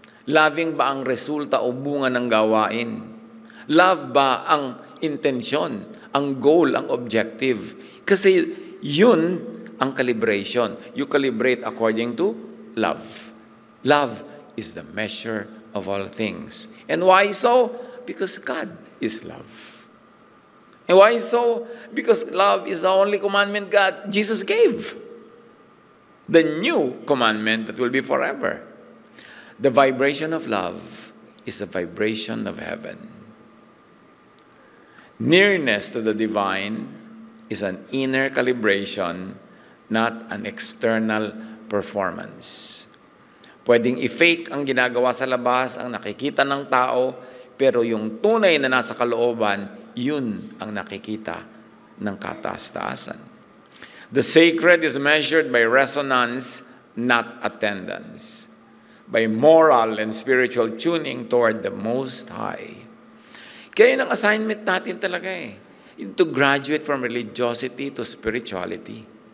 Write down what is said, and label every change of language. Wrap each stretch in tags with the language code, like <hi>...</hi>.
<tl>Loving ba ang resulta o bunga ng gawain? Love ba ang intensyon, ang goal, ang objective? Kasi yun ang calibration.</tl> <en>You calibrate according to love. Love is the measure of all things. And why so? Because God is love. And why so? Because love is the only commandment Jesus gave. The new commandment that will be forever. The vibration of love is the vibration of heaven. Nearness to the divine is an inner calibration, not an external performance.</en> <tl>Pwedeng i-fake ang ginagawa sa labas, ang nakikita ng tao, pero yung tunay na nasa kalooban, yun ang nakikita ng kataas-taasan.</tl> <en>The sacred is measured by resonance, not attendance. By moral and spiritual tuning toward the Most High.</en> <tl>Kaya yun ang assignment natin talaga</tl> <en>to graduate from religiosity to spirituality.</en>